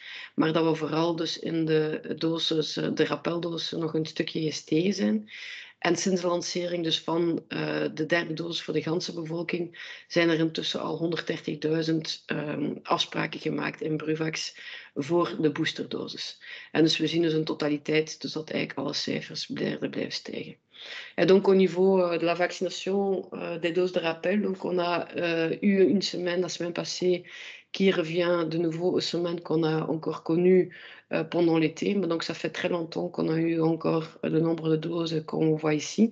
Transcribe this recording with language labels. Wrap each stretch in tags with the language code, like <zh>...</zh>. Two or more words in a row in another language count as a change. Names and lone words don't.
<nl>Maar dat we vooral dus in de dosis, de rappeldosissen nog een stukje gestegen zijn. En sinds de lancering dus van de derde dosis voor de ganse bevolking zijn er intussen al 130.000 afspraken gemaakt in Bruvax voor de boosterdosis. En dus we zien dus in totaliteit dus dat eigenlijk alle cijfers blijven stijgen.</nl> <fr>Et donc, au niveau de la vaccination des doses de rappel, donc on a eu une semaine, la semaine passée, qui revient de nouveau aux semaines qu'on a encore connues pendant l'été. Mais donc, ça fait très longtemps qu'on a eu encore le nombre de doses qu'on voit ici.</fr>